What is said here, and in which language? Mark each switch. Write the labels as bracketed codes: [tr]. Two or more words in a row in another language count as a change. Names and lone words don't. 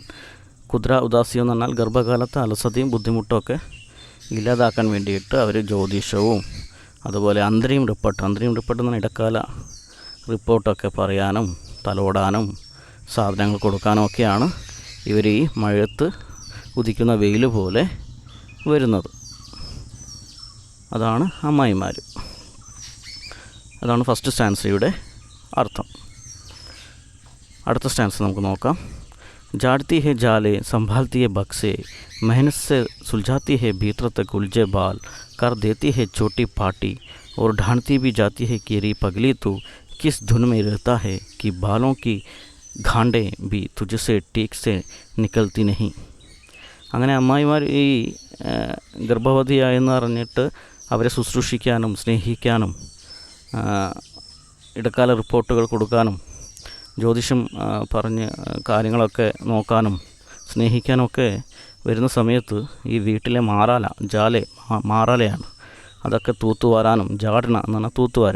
[ml] കുതിര ഉദാസിയം എന്ന് പറഞ്ഞാൽ ഗർഭകാലത്തെ അലസതയും ബുദ്ധിമുട്ടുമൊക്കെ ഇല്ലാതാക്കാൻ വേണ്ടിയിട്ട് അവർ ജ്യോതിഷവും അതുപോലെ [en] interim report [ml] എന്ന് പറഞ്ഞാൽ ഇടക്കാല റിപ്പോർട്ടൊക്കെ പറയാനും തലോടാനും സാധനങ്ങൾ കൊടുക്കാനും ഒക്കെയാണ് ഇവർ ഈ മഴയത്ത് ഉദിക്കുന്ന വെയിൽ പോലെ വരുന്നത്. അതാണ് അമ്മായിമാർ. അതാണ് [en] first stanza [ml] അർത്ഥം. അടുത്ത സ്റ്റാൻസ് നമുക്ക് നോക്കാം. [hi] झाड़ती है जाले संभालती है बक्से, मेहनत से सुलझाती है भीतर तक उलझे बाल, कर देती है छोटी पार्टी और ढांढती भी जाती है कि री पगली तू किस धुन में रहता है कि बालों की घांडे भी तुझसे ठीक से നിക്കൽത്തി नहीं. [ml] അങ്ങനെ അമ്മായിമാർ ഈ ഗർഭവതിയായെന്ന് അറിഞ്ഞിട്ട് അവരെ ശുശ്രൂഷിക്കാനും സ്നേഹിക്കാനും ഇടക്കാല റിപ്പോർട്ടുകൾ കൊടുക്കാനും ജ്യോതിഷം പറഞ്ഞ് കാര്യങ്ങളൊക്കെ നോക്കാനും സ്നേഹിക്കാനൊക്കെ വരുന്ന സമയത്ത് ഈ വീട്ടിലെ മാറാലയാണ് അതൊക്കെ തൂത്തുവാരാനും ജാടണ എന്ന് പറഞ്ഞാൽ തൂത്തുവാരുക.